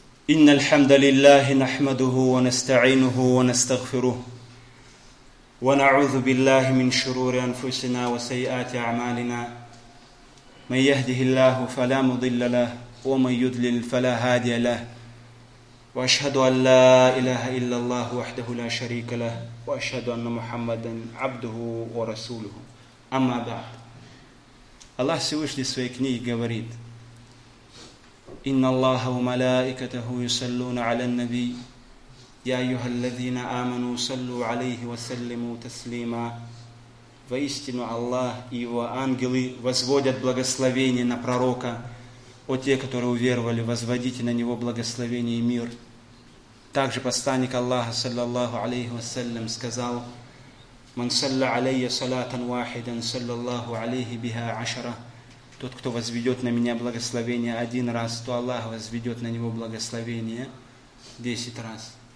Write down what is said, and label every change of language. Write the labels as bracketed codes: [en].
[ar] إن الحمد لله نحمده ونستعينه ونستغفره ونعوذ بالله من شرور أنفسنا وسيئات أعمالنا من يهده الله فلا مضل له ومن يضلل فلا هادي له وأشهد أن لا إله إلا الله وحده لا شريك له وأشهد أن محمدا عبده ورسوله أما بعد الله سيوشلي سوي كنيه [ru] говорит: [ar] إن الله وملائكته يصلون على النبي يا أيها الذين آمنوا صلوا عليه وسلموا تسليما. [ru] Воистину Аллах и его ангелы возводят благословение на пророка. О те, которые уверовали, возводите на него благословение и мир. Также посланник Аллаха саллаллаху алейхи вассалям сказал: [ar] من صلى علي صلاة واحدا صلى الله عليه بها عشرة. [ru] Тот, кто возведет на меня благословение один раз, то Аллах возведет на него благословение 10 раз.